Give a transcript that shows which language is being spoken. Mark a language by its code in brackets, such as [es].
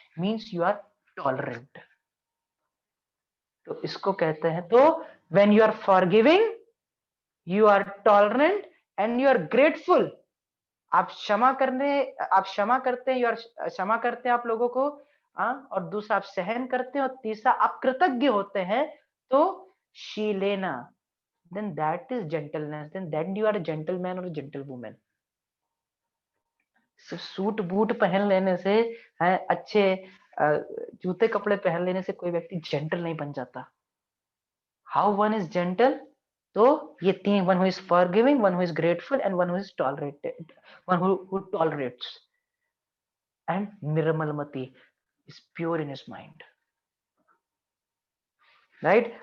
[en] Means you are tolerant. [hi] तो इसको कहते हैं, तो [en] When you are forgiving, you are tolerant and you are grateful. [hi] आप क्षमा करते हैं, यू आर क्षमा करते हैं आप लोगों को, और दूसरा आप सहन करते हैं, और तीसरा आप कृतज्ञ होते हैं। तो [en] शीलेना, then that is gentleness, then you are a gentleman or a gentlewoman। [hi] सिर्फ सूट बूट पहन लेने से है, अच्छे जूते कपड़े पहन लेने से कोई व्यक्ति जेंटल नहीं बन जाता। [en] How one is gentle? [hi] तो ये तीन, [en] One who is forgiving, one who is grateful and one who is tolerated, one who tolerates, and Nirmalmati is pure in his mind, right?